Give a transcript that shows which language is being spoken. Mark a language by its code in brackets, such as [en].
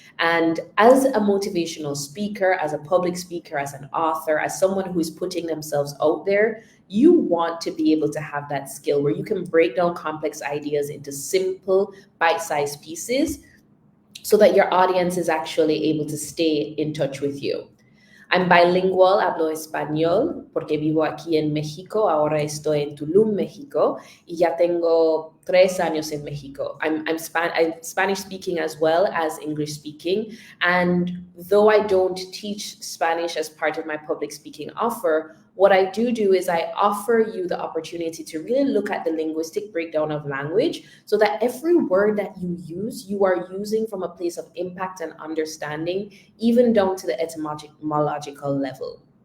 [en] And as a motivational speaker, as a public speaker, as an author, as someone who is putting themselves out there, you want to be able to have that skill where you can break down complex ideas into simple, bite-sized pieces so that your audience is actually able to stay in touch with you. I'm bilingual, [es] hablo español, porque vivo aquí en México. Ahora estoy en Tulum, México, y ya tengo 3 años en México. [en] I'm Spanish speaking as well as English speaking. And though I don't teach Spanish as part of my public speaking offer, what I do is I offer you the opportunity to really look at the linguistic breakdown of language, so that every word that you use, you are using from a place of impact and understanding, even down to the etymological level.